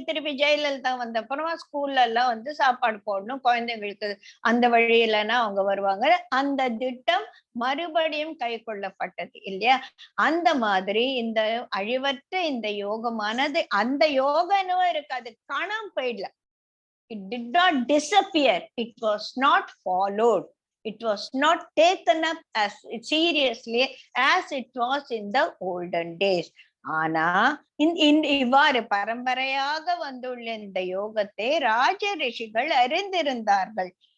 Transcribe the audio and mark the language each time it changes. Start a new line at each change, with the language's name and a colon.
Tamil: திருப்பி ஜெயலலிதா வந்த அப்புறமா ஸ்கூல்ல எல்லாம் சாப்பாடு போடணும் குழந்தைங்களுக்கு, அந்த வழியிலன்னா அவங்க வருவாங்க. அந்த திட்டம் மறுபடியும் கை கொள்ளப்பட்டது இல்லையா? அந்த மாதிரி இந்த அழிவற்ற இந்த யோகமானது, அந்த யோகனும் இருக்காது, காணாம போயிடல.
English: It did not disappear. It was not followed. It was not taken up as seriously as it was in the olden days.
Tamil: ஆனா இவ்வாறு பரம்பரையாக வந்துள்ள இந்த யோகத்தை ராஜ ரிஷிகள் அறிந்திருந்தார்கள்.